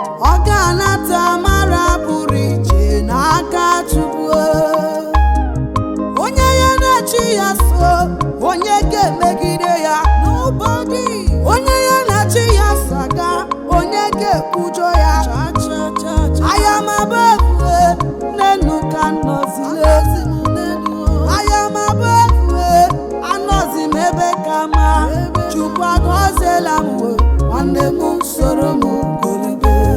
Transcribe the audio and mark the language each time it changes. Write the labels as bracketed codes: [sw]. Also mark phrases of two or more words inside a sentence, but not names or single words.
[ig] Ọ ga-anata amara pụrụ iche n'aka Chukwu. Onye ya na chi ya so, onye ga-emegide ya? [en] Nobody. [ig] Onye ya na chi ya so aga, onye ga-ekwujọ ya? Cha, cha, cha, cha. [en] I am above, [ig] eh, n'elu ka m nọzi, eh. [en] I am above, [ig] eh, anọzi m ebe ka mma. Chukwu agọziela m, eh, nwanne m soro m golibe.